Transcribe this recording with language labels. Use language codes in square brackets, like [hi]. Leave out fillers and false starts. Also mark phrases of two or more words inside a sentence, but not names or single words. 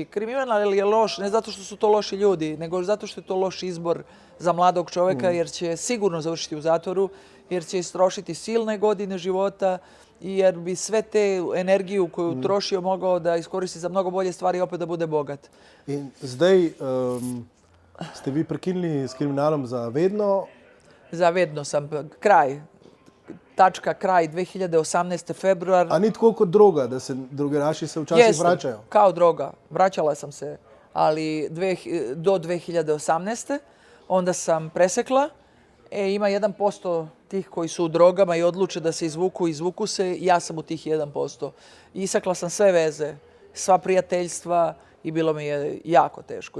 [sr] Kriminal je loš ne zato što su to loši ljudi, nego zato što je to loš izbor za mladog čovjeka jer će sigurno završiti u zatvoru, jer će istrošiti silne godine života i jer bi sve te energiju koju utrošio mogao da iskoristi za mnogo bolje stvari i opet da bude bogat. [sl] In zdaj ste vi prekinili s kriminalom za vedno? Za vedno [sr] sam kraj. Tačka kraj 2018. februar. [sl] A ni tako kot droga, da se drogeraši se včasih vračajo? [sr] Kao droga. Vraćala sam se, ali do 2018. Onda sam presekla. Ima 1% tih koji su u drogama i odluče da se izvuku se. Ja sam u tih 1%. Isakla sam sve veze, sva prijateljstva i bilo mi je jako teško.